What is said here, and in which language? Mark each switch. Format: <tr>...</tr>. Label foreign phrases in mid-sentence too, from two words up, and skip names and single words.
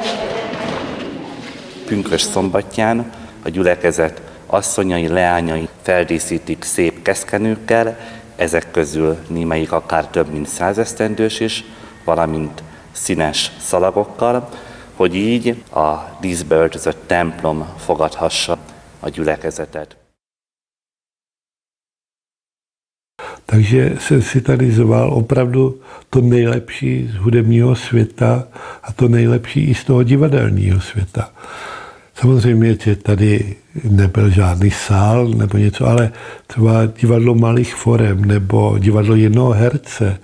<hu>Pünkösd szombatján a gyülekezet asszonyai, leányai feldíszítik szép keszkenőkkel, ezek közül némelyik akár több mint 100 esztendős is, valamint színes szalagokkal, hogy így a díszbe öltözött templom fogadhassa a gyülekezetet.</hu> <cs>Takže jsem si tady zval opravdu to nejlepší z hudebního světa a to nejlepší i z toho divadelního světa. Samozřejmě, že tady nebyl žádný sál nebo něco, ale třeba divadlo malých forem nebo divadlo jednoho herce.</cs>